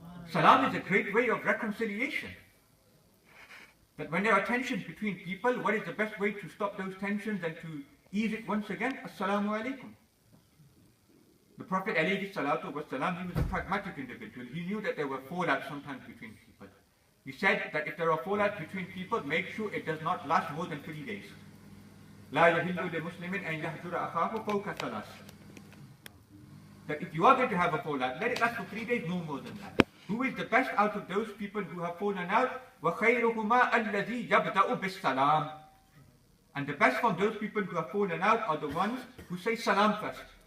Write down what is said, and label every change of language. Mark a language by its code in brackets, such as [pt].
[en] Salam is a great way of reconciliation. That when there are tensions between people, what is the best way to stop those tensions and to ease it once again? As-Salamu Alaikum. The Prophet alayhi salatu wasalam, he was a pragmatic individual. He knew that there were fallouts sometimes between people. He said that if there are fallouts between people, make sure it does not last more than 3 days. [ar] لا يحل لمسلم أن يهجر أخاه فوق ثلاث. [en] That if you are going to have a fallout, let it last for 3 days, no more than that. Who is the best out of those people who have fallen out? [ar] وَخَيْرُهُمَا الَّذِي يَبْدَأُ بِالسَّلَامِ. [en] And the best from those people who have fallen out are the ones who say salam first.